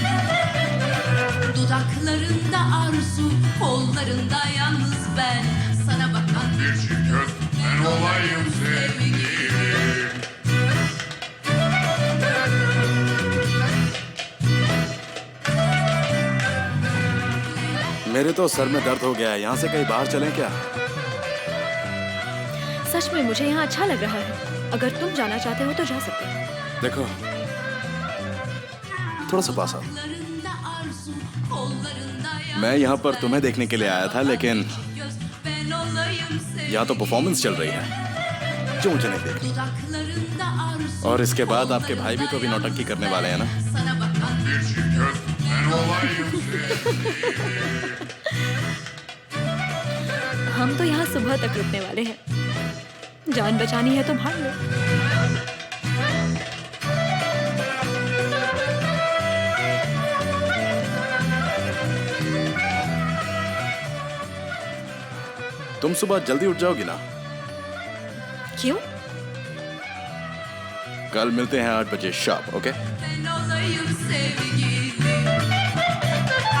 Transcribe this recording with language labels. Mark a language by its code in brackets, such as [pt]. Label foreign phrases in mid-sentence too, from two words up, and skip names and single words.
[tr] Dudaklarında arzu, kollarında yalnız ben. Sana bakan bir çift göz, ben olayım sevgilim. [hi] मेरे तो सर में दर्द हो गया है, यहाँ से कहीं बाहर चलें क्या? सच में मुझे यहाँ अच्छा लग रहा है। अगर तुम जाना चाहते हो तो जा सकते हो। देखो, थोड़ा सा पास आओ। [tr] Dudaklarında arzu, kollarında [hi] मैं यहाँ पर तुम्हें देखने के लिए आया था, लेकिन [tr] göz, ben olayım sevgilim. [hi] यहाँ तो परफॉर्मेंस चल रही है जो मुझे नहीं देखनी। [tr] Dudaklarında arzu, [hi] और इसके बाद आपके भाई भी तो अभी नौटंकी करने वाले हैं ना? [tr] sana bakan bir çift göz, ben olayım [hi] हम तो यहाँ सुबह तक रुकने वाले हैं। जान बचानी है तो भाग लो। तुम सुबह जल्दी उठ जाओगी ना? क्यों? कल मिलते हैं 8 बजे शार्प, ओके? [tr] ben olayım sevgilim.